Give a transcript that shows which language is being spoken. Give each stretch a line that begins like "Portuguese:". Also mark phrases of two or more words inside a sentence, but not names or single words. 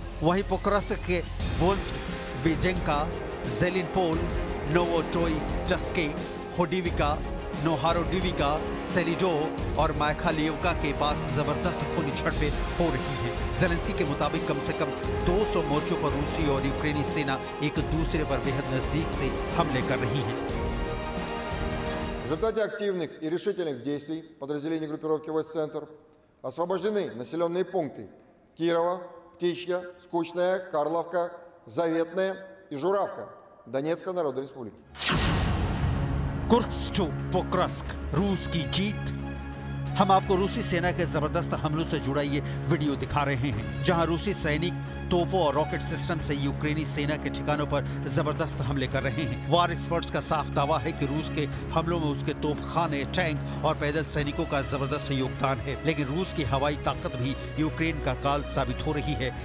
Hindi: वहीं पोक्रास्क के बिजेंका, जेलिनपोल, नोवोटोई टस्के, होडिविका, नोहारोडिविका, सेलिडो और मायखालियोका के पास जबरदस्त खूनी झड़पें हो रही है। ज़ेलेंस्की के मुताबिक कम से कम 200 मोर्चों पर रूसी और यूक्रेनी सेना एक दूसरे पर बेहद नजदीक से हमले कर रही है।
Russian: В результате активных и решительных действий подразделений группировки войск «Центр» освобождены населенные пункты Кирова, Птичья, Скучная, Карловка, Заветная и Журавка Донецкой Народной Республики.
Hindi: कुर्स्क टू पोक्रस्क, रूस की जीत। हम आपको रूसी सेना के जबरदस्त हमलों से जुड़ा ये वीडियो दिखा रहे हैं, जहां रूसी सैनिक तोपों और रॉकेट सिस्टम से यूक्रेनी सेना के ठिकानों पर जबरदस्त हमले कर रहे हैं। वार एक्सपर्ट्स का साफ दावा है कि रूस के हमलों में उसके तोपखाने, टैंक और पैदल सैनिकों का जबरदस्त योगदान है, लेकिन रूस की हवाई ताकत भी यूक्रेन का काल साबित हो रही है।